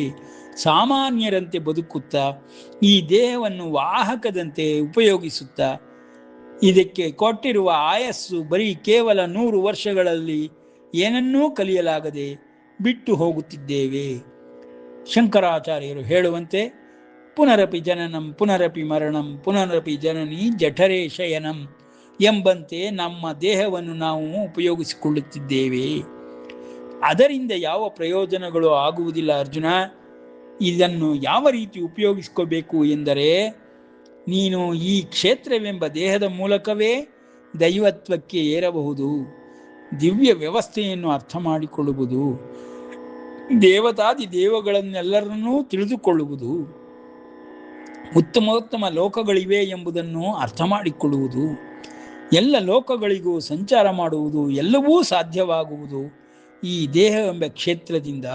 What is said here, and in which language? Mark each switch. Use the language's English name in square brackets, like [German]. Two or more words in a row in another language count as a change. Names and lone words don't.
[Kannada] ಸಾಮಾನ್ಯರಂತೆ ಬದುಕುತ್ತಾ ಈ ದೇಹವನ್ನು ವಾಹಕದಂತೆ ಉಪಯೋಗಿಸುತ್ತಾ ಇದಕ್ಕೆ ಕೊಟ್ಟಿರುವ ಆಯಸ್ಸು ಬರೀ ಕೇವಲ 100 ವರ್ಷಗಳಲ್ಲಿ ಏನನ್ನೂ ಕಲಿಯಲಾಗದೆ ಬಿಟ್ಟು ಹೋಗುತ್ತಿದ್ದೇವೆ. ಶಂಕರಾಚಾರ್ಯರು ಹೇಳುವಂತೆ [Sanskrit] ಪುನರಪಿ ಜನನಂ ಪುನರಪಿ ಮರಣಂ ಪುನರಪಿ ಜನನಿ ಜಠರೇ ಶಯನಂ [Kannada] ಎಂಬಂತೆ ನಮ್ಮ ದೇಹವನ್ನು ನಾವು ಉಪಯೋಗಿಸಿಕೊಳ್ಳುತ್ತಿದ್ದೇವೆ. ಅದರಿಂದ ಯಾವ ಪ್ರಯೋಜನಗಳು ಆಗುವುದಿಲ್ಲ ಅರ್ಜುನ. ಇದನ್ನು ಯಾವ ರೀತಿ ಉಪಯೋಗಿಸ್ಕೋಬೇಕು ಎಂದರೆ, ನೀನು ಈ ಕ್ಷೇತ್ರವೆಂಬ ದೇಹದ ಮೂಲಕವೇ ದೈವತ್ವಕ್ಕೆ ಏರಬಹುದು, ದಿವ್ಯ ವ್ಯವಸ್ಥೆಯನ್ನು ಅರ್ಥ ಮಾಡಿಕೊಳ್ಳುವುದು, ದೇವತಾದಿ ದೇವಗಳನ್ನೆಲ್ಲರನ್ನೂ ತಿಳಿದುಕೊಳ್ಳುವುದು, ಉತ್ತಮೋತ್ತಮ ಲೋಕಗಳಿವೆ ಎಂಬುದನ್ನು ಅರ್ಥ ಮಾಡಿಕೊಳ್ಳುವುದು, ಎಲ್ಲ ಲೋಕಗಳಿಗೂ ಸಂಚಾರ ಮಾಡುವುದು ಎಲ್ಲವೂ ಸಾಧ್ಯವಾಗುವುದು ಈ ದೇಹವೆಂಬ ಕ್ಷೇತ್ರದಿಂದ.